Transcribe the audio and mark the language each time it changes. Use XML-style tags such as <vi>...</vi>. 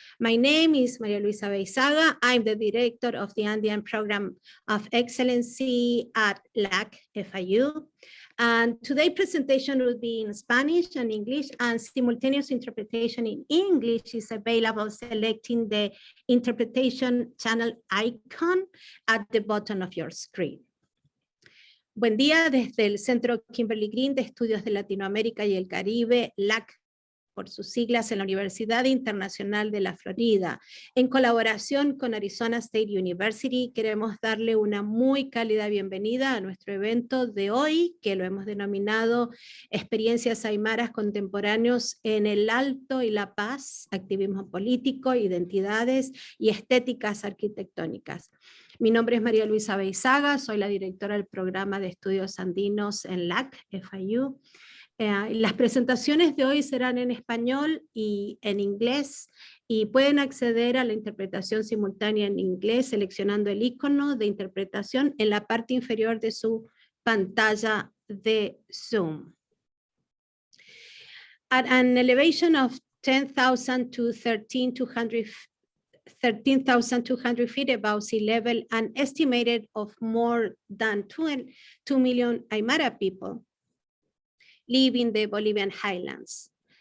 <en>My name is Maria Luisa Beizaga. I'm the director of the Andean Program of Excellency at LAC FIU. And today's presentation will be in Spanish and English, and simultaneous interpretation in English is available selecting the interpretation channel icon at the bottom of your screen.</en> <es>Buen día desde el Centro Kimberly Green de Estudios de Latinoamérica y el Caribe, LAC, por sus siglas, en la Universidad Internacional de la Florida. En colaboración con Arizona State University, queremos darle una muy cálida bienvenida a nuestro evento de hoy, que lo hemos denominado Experiencias Aymaras Contemporáneos en el Alto y La Paz, Activismo Político, Identidades y Estéticas Arquitectónicas. Mi nombre es María Luisa Beizaga, soy la directora del programa de estudios andinos en LAC, FIU. Las presentaciones de hoy serán en español y en inglés, y pueden acceder a la interpretación simultánea en inglés seleccionando el icono de interpretación en la parte inferior de su pantalla de Zoom.</es> <en>At an elevation of 10,000 to 13,200 feet above sea level, an estimated of more than 2 million Aymara people live in the Bolivian highlands.</en>